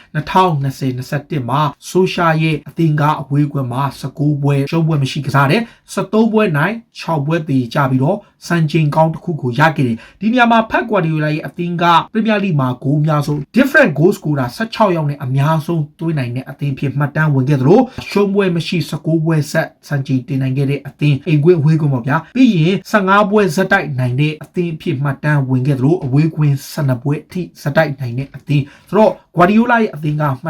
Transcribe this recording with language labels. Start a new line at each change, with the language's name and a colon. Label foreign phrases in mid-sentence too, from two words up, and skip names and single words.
Burmese: 2020-21 မှာဆိုရှာရဲ့အသင်းကအဝေးကွင်းမှာ19ပွဲရှုံးပွဲမရှိကစားတယ်73ပွဲနိုင်6ပွဲတည်ကြပြီးတော့စံချိန်ကောင်းတစ်ခုကိုရခဲ့တယ်ဒီနေရာမှာဖက်ကွာဒီယိုလာရဲ့အသင်းက Premier League မှာဂိုးအများဆုံး
English: different goal scorer
Burmese: 16 ယောက်နဲ့အများဆုံးသွင်းနိုင်တဲ့အသင်းဖြစ်မှတ်တမ်းဝင်ခဲ့သလိုရှုံး ပွဲမရှိ19ပွဲဆက်စံချိန်တင်နိုင်ခဲ့တဲ့အသင်းအိမ်ကွင်းအဝေးကွင်းပေါ့ဗျာပြီးရင်15ပွဲဇက်တိုက်နိုင်တဲ့အသင်းဖြစ်မှတ်တမ်းဝင်ခဲ့သလိုအဝေးကွင်း12ပွဲအထိစတိုက်နိုင်တဲ့အသင်းဆိုတော့ Guardiola ရဲ့အသင်းကမှတ်တ